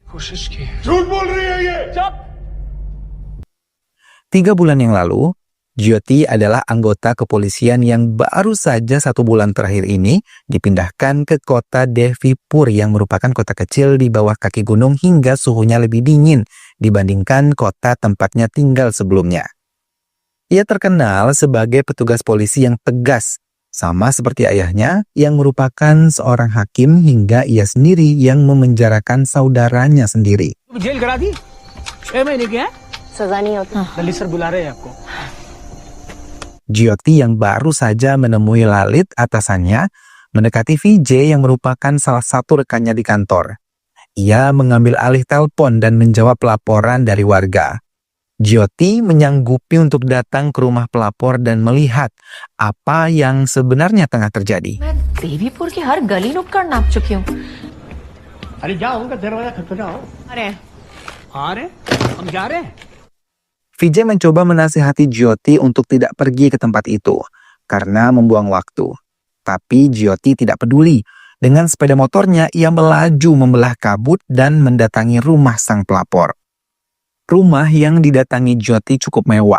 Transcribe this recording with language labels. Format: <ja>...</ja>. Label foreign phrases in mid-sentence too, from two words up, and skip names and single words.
<id>3 bulan yang lalu, Jyoti adalah anggota kepolisian yang baru saja 1 bulan terakhir ini dipindahkan ke kota Devipur yang merupakan kota kecil di bawah kaki gunung hingga suhunya lebih dingin dibandingkan kota tempatnya tinggal sebelumnya. Ia terkenal sebagai petugas polisi yang tegas, sama seperti ayahnya yang merupakan seorang hakim hingga ia sendiri yang memenjarakan saudaranya sendiri.</id> <hi>जेल करा दी 6 महीने की है सजा नहीं होती। दिल्ली सर बुला रहे हैं आपको।</hi> <id>Jyoti yang baru saja menemui Lalit atasannya mendekati Vijay yang merupakan salah satu rekannya di kantor. Ia mengambil alih telepon dan menjawab laporan dari warga. Jyoti menyanggupi untuk datang ke rumah pelapor dan melihat apa yang sebenarnya tengah terjadi.</id> <hi>मैं देवीपुर की हर गली नुक्कड़ नाप चुकी हूँ। अरे जाओ उनका दरवाजा खटखटाओ। अरे आ रहे हम जा रहे हैं।</hi> <id>Vijay mencoba menasihati Jyoti untuk tidak pergi ke tempat itu karena membuang waktu. Tapi Jyoti tidak peduli. Dengan sepeda motornya ia melaju membelah kabut dan mendatangi rumah sang pelapor. Rumah yang didatangi Jyoti cukup mewah.</id>